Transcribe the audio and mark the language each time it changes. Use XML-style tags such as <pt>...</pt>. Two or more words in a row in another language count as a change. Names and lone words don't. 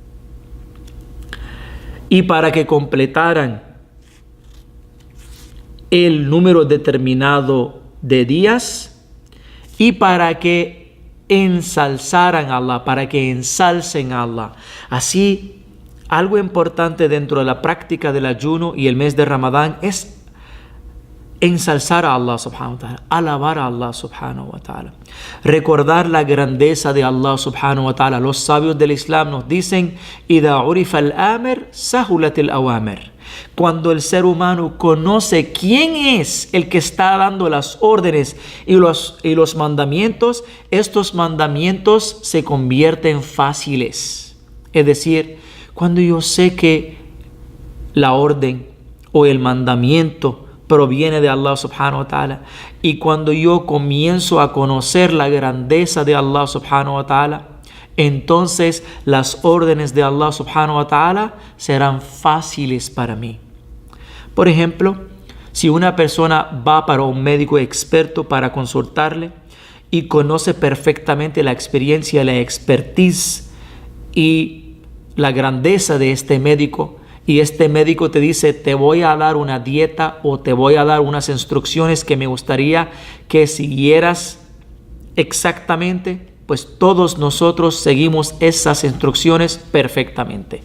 <es>Y para que completaran el número determinado de días, y para que ensalzaran a Allah, para que ensalcen a Allah. Así, algo importante dentro de la práctica del ayuno y el mes de Ramadán es ensalzar a</es> <ar>الله سبحانه وتعالى,</ar> <es>alabar a</es> <ar>الله سبحانه وتعالى,</ar> <es>recordar la grandeza de</es> <ar>الله سبحانه وتعالى.</ar> <es>Los sabios del Islam nos dicen,</es> <ar>إِذَا عُرِفَ الْآمِرُ سَهُلَتِ الْأَوَامِرُ.</ar> <es>Cuando el ser humano conoce quién es el que está dando las órdenes y los mandamientos, estos mandamientos se convierten fáciles. Es decir, cuando yo sé que la orden o el mandamiento proviene de</es> <ar>الله سبحانه وتعالى,</ar> <es>y cuando yo comienzo a conocer la grandeza de</es> <ar>الله سبحانه وتعالى,</ar> <es>entonces las órdenes de</es> <ar>الله سبحانه وتعالى</ar> <es>serán fáciles para mí. Por ejemplo, si una persona va para un médico experto para consultarle y conoce perfectamente la experiencia, la expertise y la grandeza de este médico, y este médico te dice, te voy a dar una dieta o te voy a dar unas instrucciones que me gustaría que siguieras exactamente, pues todos nosotros seguimos esas instrucciones perfectamente.</es>